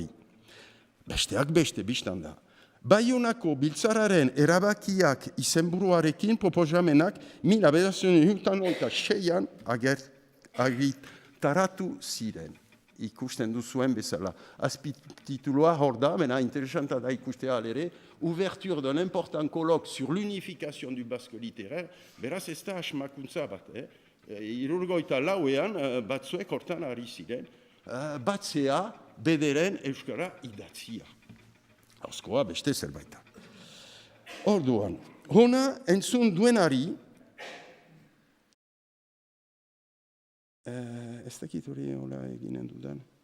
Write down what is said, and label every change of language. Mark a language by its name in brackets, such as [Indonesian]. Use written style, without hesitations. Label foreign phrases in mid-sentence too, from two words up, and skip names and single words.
[Basque] Besteak beste biztan da. Baionako biltzararen erabakiak izenburuarekin proposamenak 1906an agitaratu ziren. Ikusten duzuen bezala. Azpititulua hor da, bena interesanta da ikustea alere, [French] ouverture d'un important colloque sur l'unification du basque littéraire, [Basque] beraz ez da asmakuntza bat, Irurgoita lauean batzuek hortan ari ziren, batzea bederen euskara idatzia. Hauzkoa beste zerbaita. Orduan, hona entzun duenari, ez dakit hori hola eginen dudan.